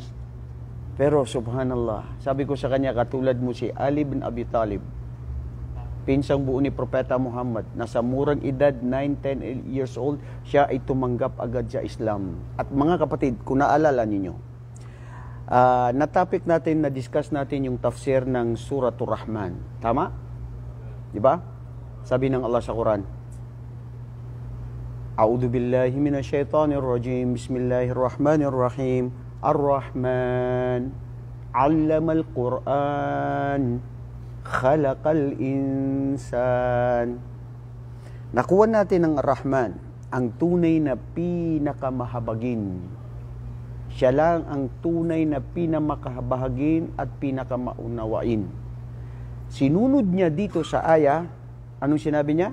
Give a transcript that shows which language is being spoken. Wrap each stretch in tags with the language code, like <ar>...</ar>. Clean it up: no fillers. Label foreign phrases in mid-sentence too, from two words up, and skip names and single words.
<tl>Pero subhanallah, sabi ko sa kanya, katulad mo si Ali bin Abi Talib, pinsang buo ni Propeta Muhammad, nasa murang edad, 9-10</tl> <en>years old,</en> <tl>siya ay tumanggap agad sa Islam. At mga kapatid, kung naalala ninyo, Na-topic natin, na-discuss natin yung tafsir ng Suratul Rahman. Tama? Di ba? Sabi ng Allah sa Quran,</tl> <ar>أعوذ بالله من الشيطان الرجيم. بسم الله الرحمن الرحيم. الرحمن علم القرآن خلق الإنسان.</ar> <tl>Nakuha natin ng Ar-Rahman, ang tunay na pinakamahabagin. Siya lang ang tunay na pinamakahabagin at pinakamaunawain. Sinunod niya dito sa aya, anong sinabi niya?</tl>